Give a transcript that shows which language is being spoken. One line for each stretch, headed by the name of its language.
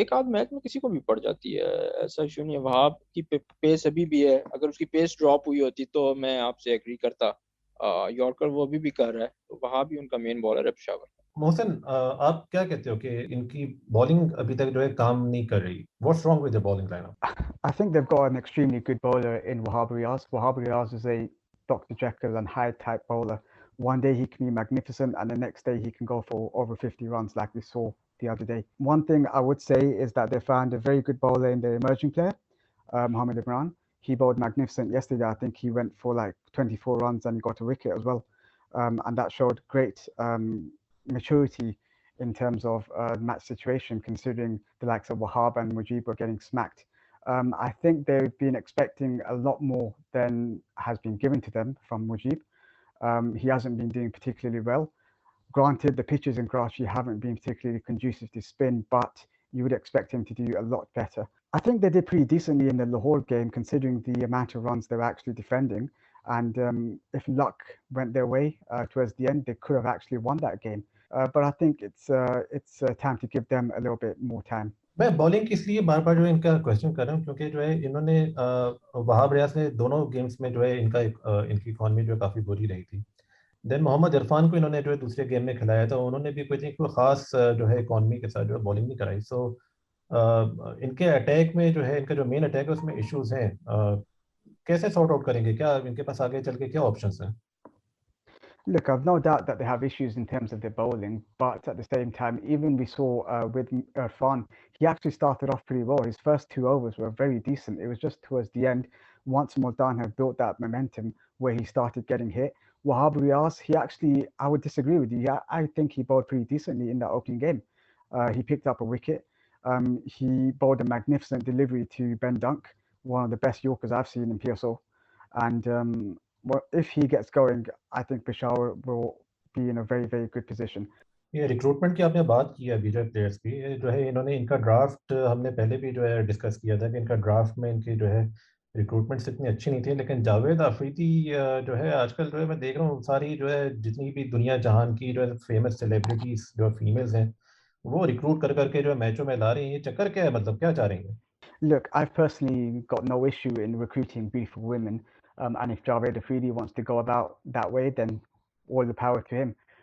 Hindi: एक आध मैच में किसी को भी पड़ जाती है, ऐसा इशू नहीं है। वहाब की पेस अभी भी है, अगर उसकी पेस ड्रॉप हुई होती तो मैं आपसे एग्री करता। यॉर्कर वो अभी भी कर रहा है, तो वहाब भी उनका मेन बॉलर है पेशावर। मोहसिन, आप क्या कहते हो कि इनकी बॉलिंग अभी तक जो है काम नहीं कर रही?
English: What's wrong with the bowling lineup? I think they've got an extremely good bowler in Wahab Riaz. Wahab Riaz is a Dr. Jekyll and Hyde type bowler. One day he can be magnificent, and the next day he can go for over 50 runs, like we saw the other day. One thing I would say is that they found a very good bowler in their emerging player, Mohamed Imran. He bowled magnificent yesterday. I think he went for like 24 runs and he got a wicket as well. And that showed great maturity in terms of match situation, considering the likes of Wahab and Mujib were getting smacked. I think they've been expecting a lot more than has been given to them from Mujib. He hasn't been doing particularly well. Granted, the pitches in Karachi haven't been particularly conducive to spin, but you would expect him to do a lot better. I think they did pretty decently in the Lahore game, considering the amount of runs they were actually defending. And if luck went their way towards the end, they could have actually won that game. But I think it's time to give them a little bit more time.
Hindi: मैं bowling किस लिए बार बार जो है इनका question कर रहा हूँ, क्योंकि जो है इन्होंने वहाब रियाज ने दोनों गेम्स में जो है इनकी इकॉनमी जो है काफ़ी बुरी रही थी। देन मोहम्मद इरफान को इन्होंने जो है दूसरे गेम में खिलाया था, उन्होंने भी कोई खास जो है इकॉनमी के साथ जो है बॉलिंग नहीं कराई। सो इनके अटैक में जो है इनका जो मेन अटैक है उसमें इश्यूज हैं। कैसे सॉर्ट आउट करेंगे? क्या इनके पास आगे चल के क्या ऑप्शंस हैं?
English: Look, I've no doubt that they have issues in terms of their bowling, but at the same time, even we saw with Irfan, he actually started off pretty well. His first 2 overs were very decent. It was just towards the end, once Multan had built that momentum where he started getting hit, Wahab Riaz, I would disagree with you. Yeah, I think he bowled pretty decently in that opening game. He picked up a wicket. He bowled a magnificent delivery to Ben Dunk, one of the best Yorkers I've seen in PSL. And if he gets going, I think Peshawar will be in a very, very good position.
Hindi: ये recruitment की आपने बात की है BJP players की, ये जो है इन्होंने इनका ड्राफ्ट हमने पहले भी जो है डिस्कस किया था कि इनका ड्राफ्ट में इनकी जो है रिक्रूटमेंट्स इतनी अच्छी नहीं थी, लेकिन जावेद अफरीदी जो है आजकल जो है मैं देख रहा हूँ सारी जो है जितनी भी दुनिया जहान की जो है फेमस सेलिब्रिटीज जो फीमेल्स हैं वो रिक्रूट कर करके जो है मैचों में ला रही हैं। ये चक्कर क्या है, मतलब क्या चाह रही हैं?
English: Look, I've personally got no issue in recruiting beautiful women, and if Javed Afridi wants to go about that way, then all the power to him.